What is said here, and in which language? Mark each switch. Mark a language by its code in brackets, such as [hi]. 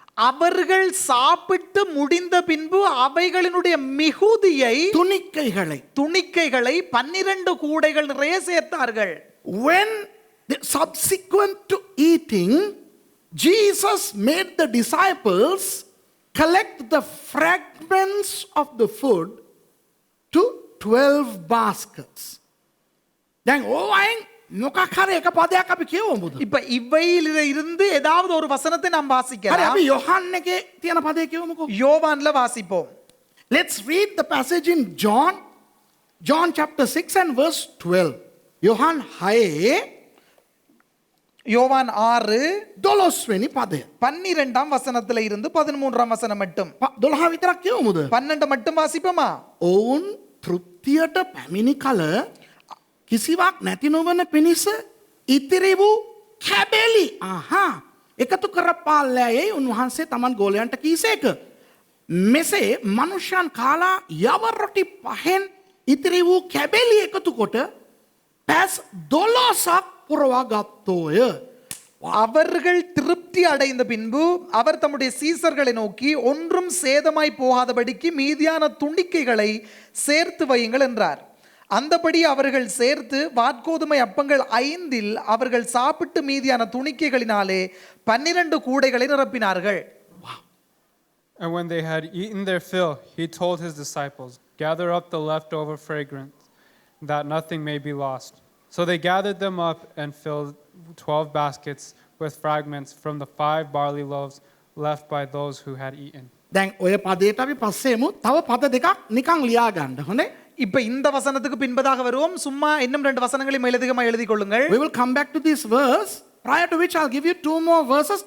[ta] அவர்கள் சாப்பிட்டு முடிந்த பின்பு அவைகளினுடைய மிகுதியை துணிக்கைகளை 12 கூடைகள் நிறைய சேர்த்தார்கள். [en] When subsequent to eating, Jesus made the disciples collect the fragments of the food to 12 baskets. [si] දැන් ඕවයින් මොකක් හරි එක පදයක් අපි කියවමුද? [ta] இப்ப இவையில இருந்து ஏதாவது ஒரு வசனத்தை நாம் [si] හරි [ta] வாசிக்கலாம். [si] අපි යොහන් එකේ තියෙන පදේ කියවමුකෝ. [ta] யோவான்ல வாசிப்போம். [en] Let's read the passage in John chapter 6 and verse 12. [si] Yohan 6 [ta] யோவான் 6 [si] 12 වෙනි පදය. [ta] 12ஆம் வசனத்துல இருந்து 13ஆம் வசனம் மட்டும். [si] 12 විතරක් කියවමුද? [ta] 12 மட்டும் வாசிப்போமா? [si] ඔවුන් තෘප්තියට පැමිණි කල කිසිවක් නැති නොවන පිණිස ඉතිරි වූ කැබලි එකතු කරපාල්ලෑයයි උන්වහන්සේ තමන් ගෝලයන්ට කීසේක. මෙසේ මනුෂ්‍යයන් කාලා යව රොටි 5න් ඉතිරි වූ කැබලි එකතු කොට පැස් 12ක් පුරවා ගත්තෝය. [ta] அவர்கள் திருப்தி அடைந்த பின்பு அவர் தம்முடைய சீசர்களை நோக்கி ஒன்றும் சேதமாய் போகாதபடிக்கு மீதியான துணிக்கைகளை சேர்த்து வையுங்கள் என்றார். அந்தபடி அவர்கள் சேர்த்து வாற்கோதுமை அப்பங்கள் 5 அவர்கள் சாப்பிட்டு மீதியான துணிக்கைகளினாலே 12 கூடைகளை நிரப்பினார்கள். [en] And when they had eaten their fill, he told his disciples, "Gather up the leftover fragments, that nothing may be lost." So they gathered them up and filled 12 baskets with fragments from the 5 barley loaves left by those who had eaten. [si] දැන් ඔය පදයට අපි පස්සේමු තව පද දෙකක් නිකන් ලියා ගන්න. හොඳේ? [ta] இப்ப இந்த வசனத்துக்கு பின்பதாக வருவோம். சும்மா இன்னும் 2 வசனங்களை மேலதிகமாக எழுதிக் கொள்ளுங்கள். [en] We will come back to this verse, prior to which I'll give you 2 more verses.